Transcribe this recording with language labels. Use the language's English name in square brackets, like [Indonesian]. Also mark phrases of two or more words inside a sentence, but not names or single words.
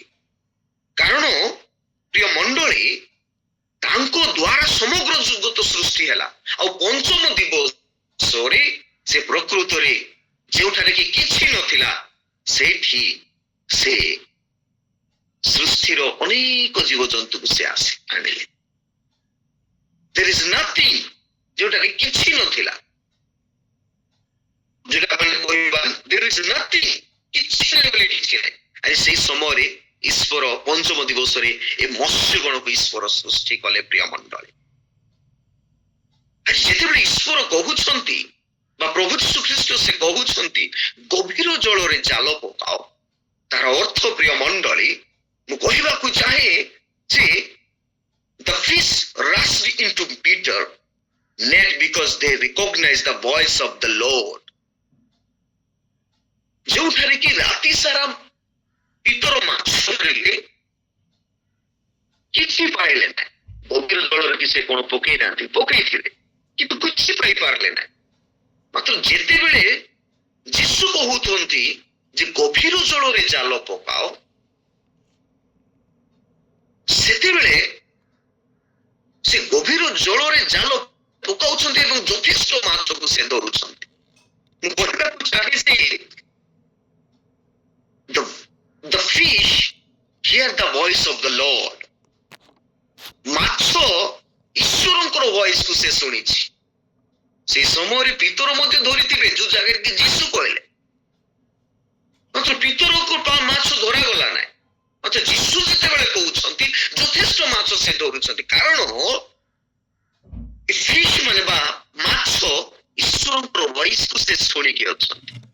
[Odia] କାରଣ ପ୍ରିୟ ମଣ୍ଡଳୀ, ତାଙ୍କ ଦ୍ୱାରା ସମଗ୍ର ଜଗତ ସୃଷ୍ଟି ହେଲା। ଆଉ ପଞ୍ଚମ ଦିବସରେ ସେ ପ୍ରକୃତରେ ଯେଉଁଠାରେ କି କିଛି ନଥିଲା ସେଇଠି ସେ ସୃଷ୍ଟିର ଅନେକ ଜୀବଜନ୍ତୁକୁ ସେ ଆଣିଲେ। [English] There is nothing, [Odia] ଯେଉଁଠାରେ କିଛି ନଥିଲା, ଯୋଉଟା ଆମେ କହିବା [English] there is nothing, [Odia] କିଛି ନାହିଁ ବୋଲି କିଛି ନାହିଁ। ଆଜି ସେଇ ସମୟରେ ଈଶ୍ୱର ପଞ୍ଚମ ଦିବସରେ ଏ ମତ୍ସ୍ୟଗଣକୁ ଈଶ୍ୱର ସୃଷ୍ଟି କଲେ। ପ୍ରିୟ ମଣ୍ଡଳୀ, ଆଜି ଯେତେବେଳେ ଈଶ୍ୱର କହୁଛନ୍ତି ବା ପ୍ରଭୁ ଯୀଶୁ ଖ୍ରୀଷ୍ଟ ସେ କହୁଛନ୍ତି ଗଭୀର ଜଳରେ ଜାଲ ପକାଅ, ତାର ଅର୍ଥ ପ୍ରିୟ ମଣ୍ଡଳୀ, ମୁଁ କହିବାକୁ ଚାହେଁ ଯେ [English] the fish rushed into Peter net because they recognized the voice of the Lord। [Odia] ଯେଉଁଠାରେ କି ରାତି ସାରା ପିତର ମାଛ ଧରିଲେ, କିଛି ପାଇଲେ ନାହିଁ। ଗଭୀର ଜଳରେ କି ସେ କଣ ପକେଇ ନାହାନ୍ତି, ପକେଇଥିଲେ କିନ୍ତୁ କିଛି ପାଇପାରିଲେ ନାହିଁ। ମାତ୍ର ଯେତେବେଳେ ଯୀଶୁ କହୁଛନ୍ତି ଯେ ଗଭୀର ଜଳରେ ଜାଲ ପକାଅ, ସେତେବେଳେ ସେ ଗଭୀର ଜଳରେ ଜାଲ ପକାଉଛନ୍ତି ଏବଂ ଯଥେଷ୍ଟ ମାଛକୁ ସେ ଧରୁଛନ୍ତି। ମୁଁ କହିବାକୁ ଚାହେଁ [English] the fish hear the voice of the Lord। [Odia] ମାଛ ଈଶ୍ୱରଙ୍କର ଭଏସକୁ ସେ ଶୁଣିଛି। ସେଇ ସମୟରେ ପିତର ମଧ୍ୟ ଧରିଥିବେ ଯୋଉ ଜାଗାରେ କି ଯୀଶୁ କହିଲେ, ମାତ୍ର ପିତରକୁ ମାଛ ଧରାଗଲା ନାହିଁ। ମାତ୍ର ଯୀଶୁ ଯେତେବେଳେ କହୁଛନ୍ତି ଯଥେଷ୍ଟ ମାଛ ସେ ଧରୁଛନ୍ତି, କାରଣ ଫିsh ମାନେ ବା ମାଛ ଈଶ୍ୱରଙ୍କର ଭଏସକୁ ସେ ଶୁଣିକି ଅଛନ୍ତି।